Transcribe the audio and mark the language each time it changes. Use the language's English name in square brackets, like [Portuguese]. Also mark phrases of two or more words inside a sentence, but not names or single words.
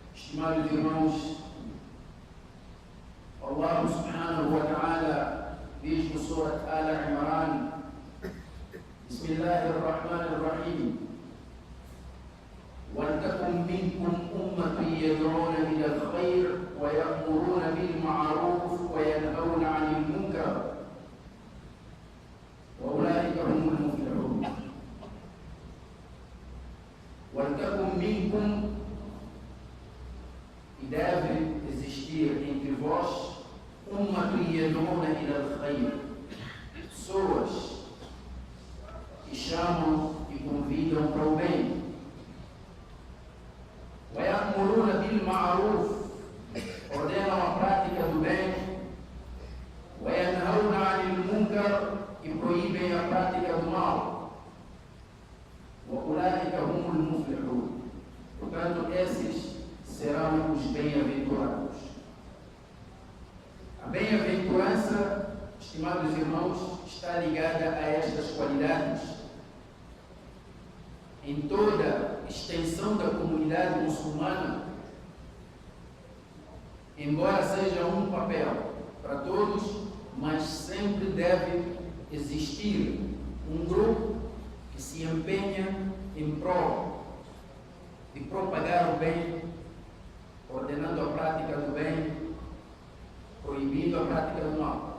[Portuguese] Estimados irmãos, [Arabic] الله سبحانه وتعالى [Portuguese] diz no Surat Al-Imran: Bismillahirrahmanirrahim. [Arabic] وَلْتَكُنْ مِنْكُمْ أُمَّةٌ يَدْعُونَ إِلَى الْخَيْرِ وَيَأْمُرُونَ بِالْمَعْرُوفِ وَيَنْهَوْنَ عَنِ الْمُنكَرِ وَأُولَٰئِكَ هُمُ الْمُفْلِحُونَ. وَلْتَكُنْ مِنْكُمْ, [Portuguese] e deve existir entre vós, [Arabic] أُمَّةٌ يَدْعُونَ إِلَى الْخَيْرِ, [Portuguese] pessoas que chamam e convidam para o bem. [Arabic] وَيَأْمُرُونَ بِالْمَعْرُوفِ, [Portuguese] ordenam a prática do bem. [Arabic] وَيَنْهَوْنَ عَنِ الْمُنكَرِ, [Portuguese] e proíbem a prática do mal. [Arabic] وَأُولَٰئِكَ هُمُ الْمُفْلِحُونَ. [Portuguese] Portanto, esses serão os bem-aventurados. A bem-aventurança, estimados irmãos, está ligada a estas qualidades. Em toda a extensão da comunidade muçulmana, embora seja um papel para todos, mas sempre deve existir um grupo que se empenha em prol de propagar o bem, ordenando a prática do bem, proibindo a prática do mal.